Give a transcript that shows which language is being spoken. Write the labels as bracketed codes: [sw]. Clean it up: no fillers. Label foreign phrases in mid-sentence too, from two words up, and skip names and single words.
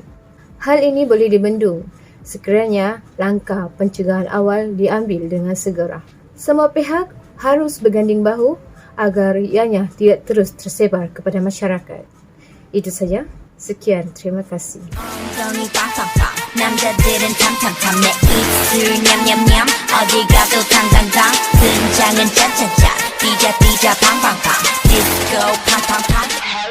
[ms] Hal ini boleh dibendung sekiranya langkah pencegahan awal diambil dengan segera. Semua pihak harus berganding bahu agar ianya tidak terus tersebar kepada masyarakat. Itu saja. Sekian, terima kasih. [ko] 남자들은 탐탐탐 내 입술 냠냠냠 어디 가도 당당당 등장은 짜짜짜 삐자 삐자 팡팡팡 디스코 팡팡팡